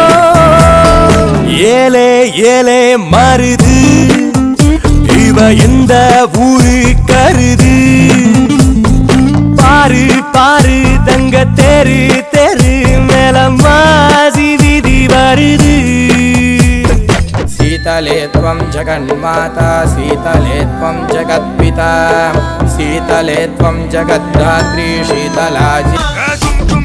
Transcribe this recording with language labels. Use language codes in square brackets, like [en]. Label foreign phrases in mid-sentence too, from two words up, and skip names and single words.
[ta] ஏலே ஏலே மருது இவ எந்த ஊரு கருது பாரு பாரு தங்க தெரு தெரு மேல மாசி வீதி வருது [sa] शीतले त्वं जगन्माता शीतले त्वं जगत्पिता शीतले त्वं जगद्धात्री शीतलाजी